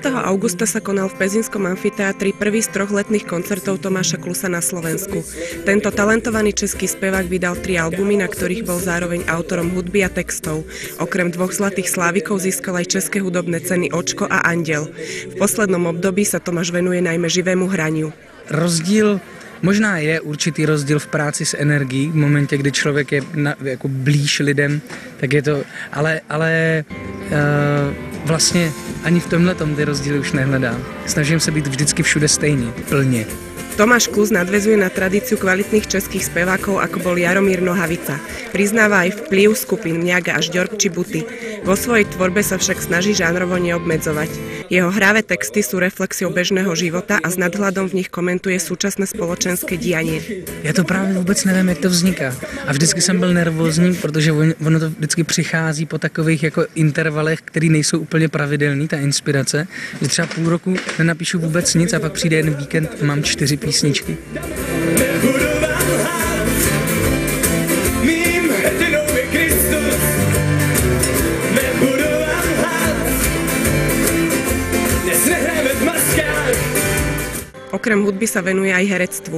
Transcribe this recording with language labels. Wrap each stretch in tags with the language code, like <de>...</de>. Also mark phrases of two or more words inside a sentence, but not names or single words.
<sk>augusta sa konal v Pezinskom amfiteátri prvý z 3 letných koncertov Tomáša Klusa na Slovensku. Tento talentovaný český spevák vydal 3 albumy, na ktorých bol zároveň autorom hudby a textov. Okrem 2 zlatých slávikov získal aj české hudobné ceny Očko a Anděl. V poslednom období sa Tomáš venuje najmä živému hraniu.</sk> <cs>Rozdíl možná je určitý rozdíl v práci s energií, v momentě, kdy člověk je jako blíž lidem, tak je to, ale vlastně ani v tomhletom ty rozdíly už nehledám. Snažím se být vždycky všude stejný, plně.</cs> <sk>Tomáš Klus nadväzuje na tradíciu kvalitných českých spevákov, ako bol Jaromír Nohavica. Priznáva aj vplyv skupín Mňaga až Ďork či Buty. Vo svojej tvorbe sa však snaží žánrovo neobmedzovať. Jeho hravé texty sú reflexiou bežného života a s nadhľadom v nich komentuje súčasné spoločenské dianie.</sk> <cs>Já to právě vůbec nevím, jak to vzniká. A vždycky jsem byl nervózní, protože ono to vždycky přichází po takových jako intervalech, který nejsou úplně pravidelný, ta inspirace. Že třeba půl roku nenapíšu vůbec nic a pak přijde jeden víkend a mám 4 písničky.</cs> <sk>Okrem hudby sa venuje aj herectvu.</sk>